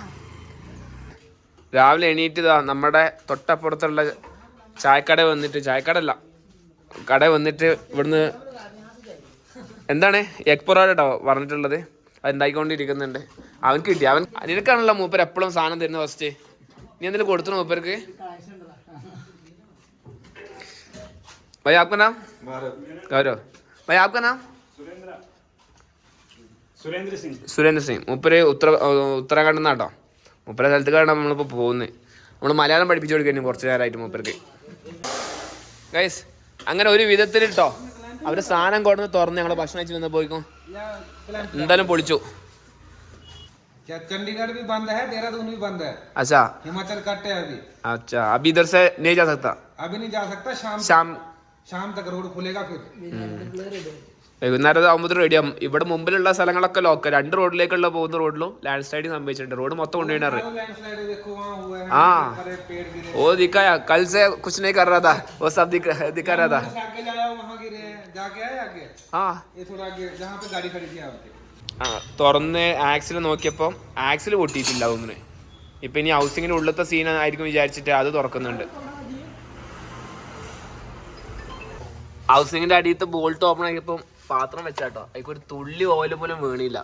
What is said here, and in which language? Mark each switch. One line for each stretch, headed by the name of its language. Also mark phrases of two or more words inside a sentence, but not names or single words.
Malayalam: രാവിലെ എണീറ്റ് നമ്മുടെ തൊട്ടപ്പുറത്തുള്ള ചായക്കട വന്നിട്ട് ഇവിടുന്ന് എന്താണ് എഗ് പൊറോട്ട കേട്ടോ പറഞ്ഞിട്ടുള്ളത്. അത് ഉണ്ടാക്കിക്കൊണ്ടിരിക്കുന്നുണ്ട്. അവനക്ക് കിട്ടി. നിനക്കാണല്ലോ മൂപ്പർ എപ്പോഴും സാധനം തരുന്ന. ഫസ്റ്റ് നീ എന്തെങ്കിലും കൊടുത്തു മൂപ്പർക്ക്?
Hindi: भाई आपका नाम? गौरव. भाई आपका नाम?
Malayalam: സുരേന്ദ്ര സിംഗ്. മൂപ്പര് ഉത്തരാഖണ്ഡിൽ നിന്നാട്ടോ. മൂപ്പര സ്ഥലത്തേക്കാണ് നമ്മളിപ്പോൾ പോകുന്നത്. നമ്മൾ മലയാളം പഠിപ്പിച്ചു കൊടുക്കുന്നു കുറച്ച് നേരമായിട്ട് മൂപ്പർക്ക്. ഗൈസ് അങ്ങനെ ഒരു വിധത്തിൽ കേട്ടോ അവർ സാധനം കൊണ്ടുവന്ന് തുറന്ന് ഞങ്ങൾ ഭക്ഷണം കഴിച്ച് വന്ന് പോയിക്കും. എന്തായാലും പൊളിച്ചു.
Hindi: चंडीगढ़ भी बंद है, देहरादून भी बंद है. अच्छा हिमाचल कट है अभी. अच्छा अभी इधर से नहीं जा सकता. अभी नहीं जा सकता. शाम तक रोड खुलेगा फिर.
Malayalam: വൈകുന്നേരം ആകുമ്പോൾ റെഡിയാകും. ഇവിടെ മുമ്പിലുള്ള സ്ഥലങ്ങളൊക്കെ ലോക്കൽ. 2 റോഡിലേക്കുള്ള പോകുന്ന റോഡിലും
English: land sliding
Malayalam: സംഭവിച്ചിട്ടുണ്ട്. റോഡ് മൊത്തം കൊണ്ടുപോയിട്ടാറ്.
Hindi: हाँ वो दिखाया कल से कुछ नहीं कर रहा था, वो सब दिखा रहा था.
Malayalam: हाँ തുറന്ന് ആക്സിൽ നോക്കിയപ്പോൾ ആക്സിൽ പൊട്ടിയിട്ടില്ല ഒന്നിന്. ഇപ്പം ഇനി ഹൗസിങ്ങിൻ്റെ ഉള്ളത്തെ സീൻ ആയിരിക്കും വിചാരിച്ചിട്ട് അത് തുറക്കുന്നുണ്ട്. ഹൗസിങ്ങിൻ്റെ അടിയത്തെ
English: bolt open
Malayalam: ആക്കിയപ്പം പാത്രം വെച്ചാട്ടോ അതിലേക്ക് ഒരു തുള്ളി ഓയിൽ പോലും വീണില്ല.